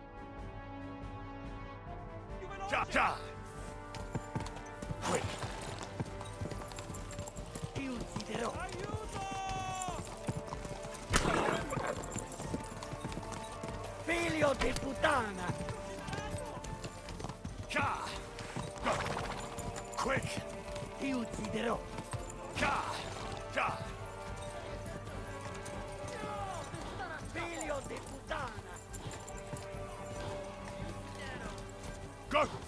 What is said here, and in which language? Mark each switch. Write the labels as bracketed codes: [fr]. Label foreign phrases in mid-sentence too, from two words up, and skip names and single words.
[en] Ka! Ka! Quick! [it] ucciderò! Figlio di puttana! [en] Ka! Go! Quick! [it] Ti ucciderò! Ka! Ka! Figlio di puttana! [en] Go!